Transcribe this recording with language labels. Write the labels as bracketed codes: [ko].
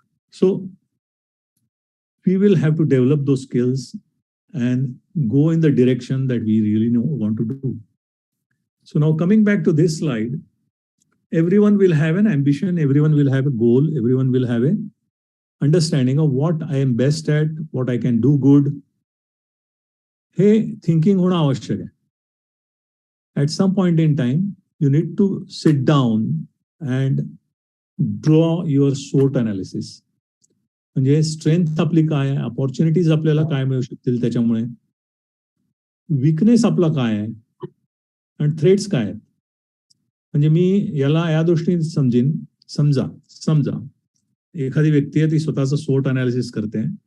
[en] So we will have to develop those skills and go in the direction that we really want to do. So now coming back to this slide, everyone will have an ambition, everyone will have a goal, everyone will have a understanding of what I am best at, what I can do good. [mr] हे thinking होणं आवश्यक आहे. [en] At some point in time, you need to sit down and draw your SWOT analysis. [mr] म्हणजे strength आपली काय आहे, opportunities आपल्याला काय मिळू शकतील त्याच्यामुळे, विकनेस आपला काय आहे, आणि थ्रेट्स काय आहेत. म्हणजे मी याला या दृष्टीने समजा एखादी व्यक्ती आहे ती स्वतःचं SWOT अनालिसिस करते.